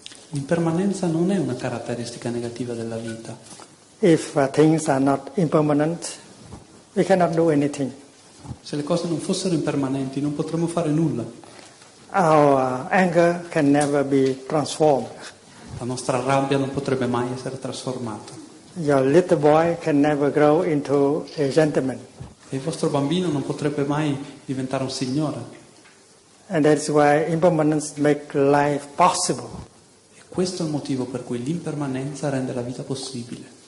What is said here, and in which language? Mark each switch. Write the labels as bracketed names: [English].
[Italian] L'impermanenza non è una caratteristica negativa della vita. [English] If things are not impermanent, we cannot do anything. [Italian] Se le cose non fossero impermanenti non potremmo fare nulla. [English] Our anger can never be transformed. [Italian] La nostra rabbia non potrebbe mai essere trasformata. [English] Your little boy can never grow into a gentleman. [Italian] E il vostro bambino non potrebbe mai diventare un signore. [English] And that's why impermanence makes life possible. [Italian] E questo è il motivo per cui l'impermanenza rende la vita possibile.